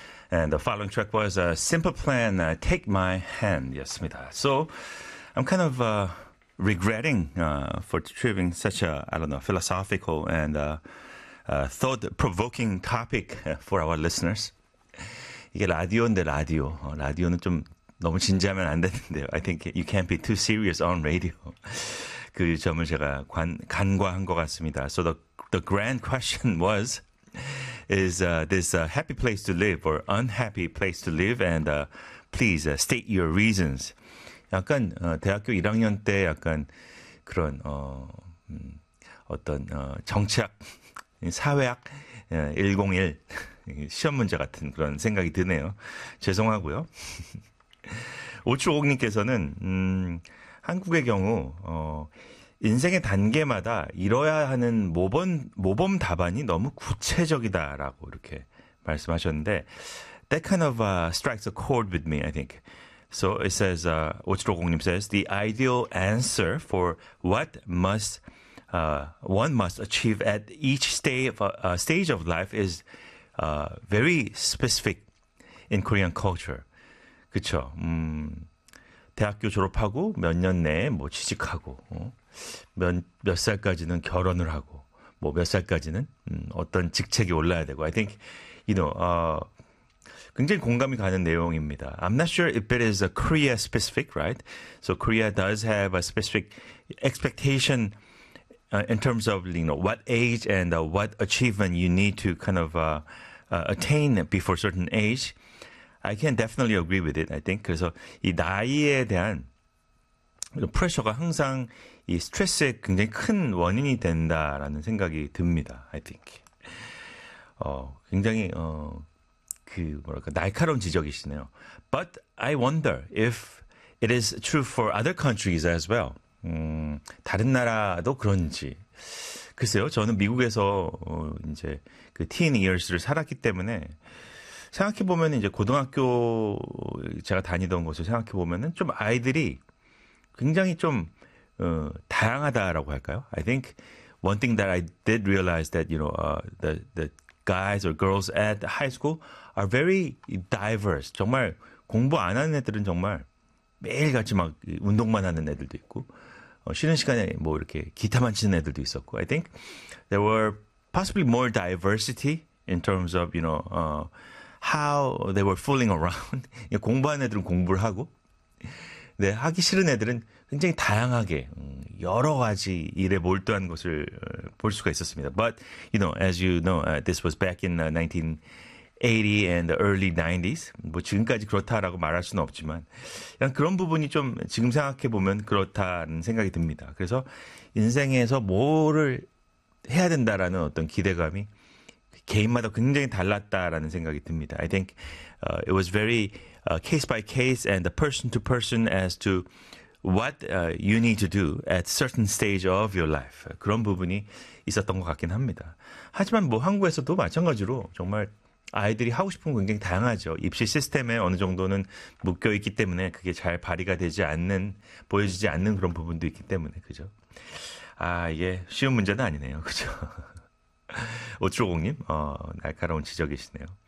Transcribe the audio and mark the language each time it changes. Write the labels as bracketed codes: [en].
[en] And the following track was Simple Plan, Take My Hand. Yes, so I'm kind of regretting for tripping such a, I don't know, philosophical and thought-provoking topic for our listeners. [ko] 이게 라디오인데 라디오. 라디오는 좀 너무 진지하면 안 되는데요. [en] I think you can't be too serious on radio. [ko] 그 점을 제가 간과한 것 같습니다. [en] So the grand question was, is this a happy place to live or unhappy place to live? And please state your reasons. [ko] 약간 대학교 1학년 때 약간 그런 어떤 정치학, 사회학 101 시험 문제 같은 그런 생각이 드네요. 죄송하고요. 오추옥님께서는 한국의 경우 인생의 단계마다 이뤄야 하는 모범 답안이 너무 구체적이다라고 이렇게 말씀하셨는데 [en] that kind of strikes a chord with me, I think. So it says, 오추옥님 says, the ideal answer for what must one must achieve at each stage of life is very specific in Korean culture. [ko] 그쵸. 대학교 졸업하고 몇 년 내에 뭐 취직하고 몇 살까지는 결혼을 하고 뭐 몇 살까지는 어떤 직책이 올라야 되고 [en] I think, you know, [ko] 굉장히 공감이 가는 내용입니다. [en] I'm not sure if it is a Korea specific, right? So Korea does have a specific expectation in terms of, you know, what age and what achievement you need to kind of attain before certain age. I can definitely agree with it, I think. [ko] 그래서 이 나이에 대한 프레셔가 항상 이 스트레스에 굉장히 큰 원인이 된다라는 생각이 듭니다, [en] I think. [ko] 굉장히 그 뭐랄까 날카로운 지적이시네요. [en] But I wonder if it is true for other countries as well. [ko] 다른 나라도 그런지. 글쎄요, 저는 미국에서 이제 그 teen years를 살았기 때문에 생각해 보면 이제 고등학교 제가 다니던 곳을 생각해 보면은 좀 아이들이 굉장히 좀 다양하다라고 할까요? [en] I think one thing that I did realize that you know the guys or girls at high school are very diverse. [ko] 정말 공부 안 하는 애들은 정말 매일 같이 막 운동만 하는 애들도 있고 쉬는 시간에 뭐 이렇게 기타만 치는 애들도 있었고 [en] I think there were possibly more diversity in terms of you know how they were fooling around. [ko] 공부하는 애들은 공부를 하고 네, 하기 싫은 애들은 굉장히 다양하게 여러 가지 일에 몰두한 것을 볼 수가 있었습니다. [en] But you know, as you know, this was back in 1980 and the early 90s. [ko] 뭐 지금까지 그렇다라고 말할 수는 없지만 그냥 그런 부분이 좀 지금 생각해 보면 그렇다는 생각이 듭니다. 그래서 인생에서 뭐를 해야 된다라는 어떤 기대감이 개인마다 굉장히 달랐다라는 생각이 듭니다. [en] I think it was very case by case and person to person as to what you need to do at certain stage of your life. [ko] 그런 부분이 있었던 것 같긴 합니다. 하지만 뭐 한국에서도 마찬가지로 정말 아이들이 하고 싶은 건 굉장히 다양하죠. 입시 시스템에 어느 정도는 묶여있기 때문에 그게 잘 발휘가 되지 않는, 보여지지 않는 그런 부분도 있기 때문에, 그죠? 아, 이게 쉬운 문제는 아니네요. 그죠? 오추옥님, 날카로운 지적이시네요.